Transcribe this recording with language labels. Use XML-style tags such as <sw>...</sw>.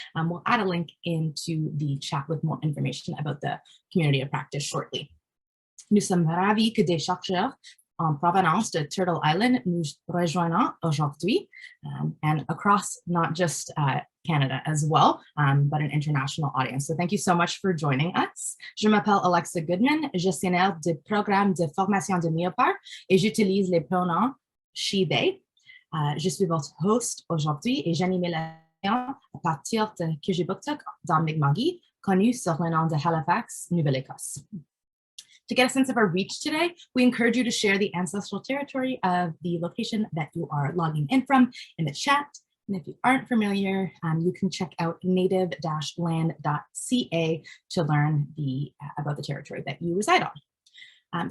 <en>We'll add a link into the chat with more information about the Community of Practice shortly.</en> <fr>Nous sommes ravis que des chercheurs en provenance de Turtle Island nous rejoignent aujourd'hui</fr> <en>and across not just Canada as well, but an international audience. So thank you so much for joining us.</en> <fr>Je m'appelle Alexa Goodman, gestionnaire du programme de formation de MEOPAR et j'utilise les pronoms she, they. Je suis votre host aujourd'hui et j'anime la à partir de Kijibuktuk dans Mi'kmaq, connu sur le nom de Halifax, Nouvelle-Écosse.</fr> <en>To get a sense of our reach today, we encourage you to share the ancestral territory of the location that you are logging in from in the chat. And if you aren't familiar, you can check out native-land.ca to learn about the territory that you reside on.</en>